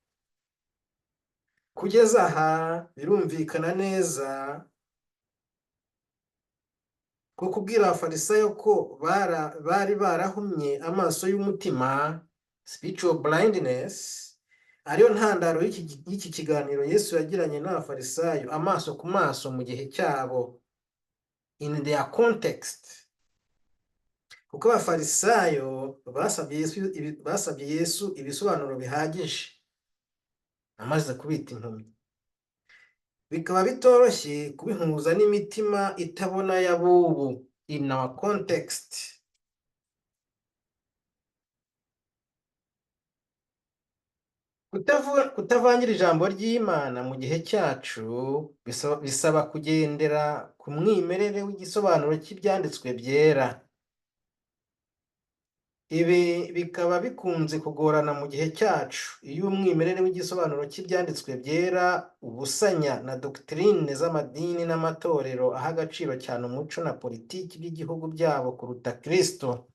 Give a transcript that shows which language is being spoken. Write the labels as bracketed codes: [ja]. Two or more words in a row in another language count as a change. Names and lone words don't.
[rw] Kugeza aha birumvikana neza ko kubwira abafarisayo ko bari barahumye amaso y'umutima, [en] spiritual blindness, [rw] ariyo ntandaro y'iki kiganiro Yesu yagiranye n'abafarisayo amaso ku maso mu gihe cyabo, [en] in their context. [rw] Kuko abafarisayo basabye Yesu ibisobanuro bihagije amaze kubita impumyi. Bikaba bitoroshye kubihuza n'imitima itabona y'abubu, [en] in our context. [rw] Kutavangira ijambo ry'Imana mu gihe cyacu bisaba kugendera ku mwimerere w'igisobanuro cy'ibyanditswe byera. Ibi bikaba bikunze kugorana mu gihe cyacu iyo umwimerere w'igisobanuro cy'ibyanditswe byera ubusanya na doctrine z'amadini n'amatorero aha agaciro cyane umuco na politiki by'igihugu byabo kuruta Kristo.